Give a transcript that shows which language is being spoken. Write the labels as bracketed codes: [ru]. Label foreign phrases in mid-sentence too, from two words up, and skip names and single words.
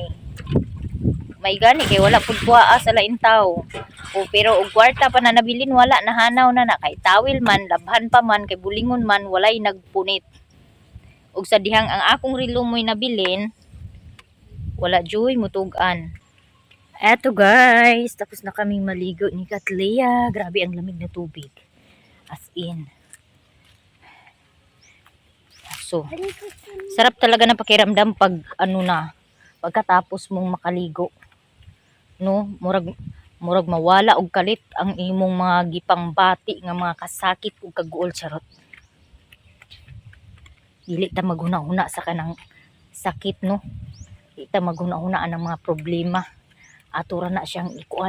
[ceb] May gani kay wala pud kuaa sa lain tawo. O pero og kwarta pa na nabilin wala nahanaw na kay tawil man labhan pa man kay bulingon man walay nagpunit. Og sa dihang ang akong relo mo'y nabilin wala joy mutug-an. [tl] Eto guys, tapos na kaming maligo ni Katleya. Grabe ang lamig na tubig. As in. So, sarap talaga na pakiramdam pag ano na, pagkatapos mong makaligo. No, [ceb] murag mawala og kalit ang imong mga gipang bati nga mga kasakit ug kaguol charot. Dili ta maghuna-huna sa kanang sakit no. Dili ta maghuna-huna ang mga problema. Atura na siyang ikuan.